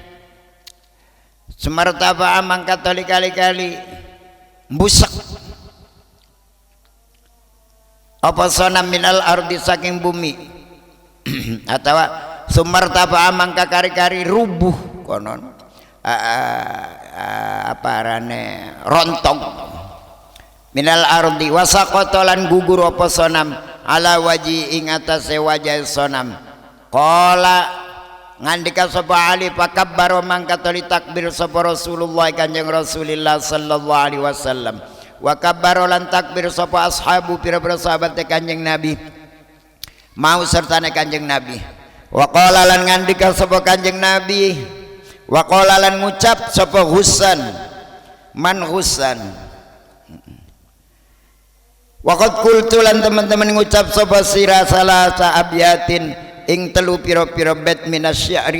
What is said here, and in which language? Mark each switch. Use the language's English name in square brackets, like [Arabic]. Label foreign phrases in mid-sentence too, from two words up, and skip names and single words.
[Javanese] sumartafa mangka toli kali-kali mbusak apa sonam [Arabic] من الأرض [Javanese] saking bumi atau sumartafa mangka kari-kari rubuh konon apa arane rontong [Arabic] من الأرض [Javanese] wasaqatalan gugur apa sonam [Arabic] على وجه [Javanese] ing atase wajah sonam qala ngandika sapa Ali pakabbar mangka toli takbir sapa Rasulullah kanjeng Rasulillah [Arabic] صلى الله عليه وسلم وكبر [Javanese] lan takbir sapa ashabu pira-pira sahabat kanjeng Nabi mau sertane kanjeng Nabi [Arabic] وقال [Javanese] lan ngandika sapa kanjeng Nabi [Arabic] وقال [Javanese] lan ngucap sapa Husain man Husain [Arabic] وقد قلت [Javanese] lan teman-teman ngucap sapa sira [Arabic] ثلاثة أبيات [Javanese] ing telu pira-pira bait minasy-syi'ri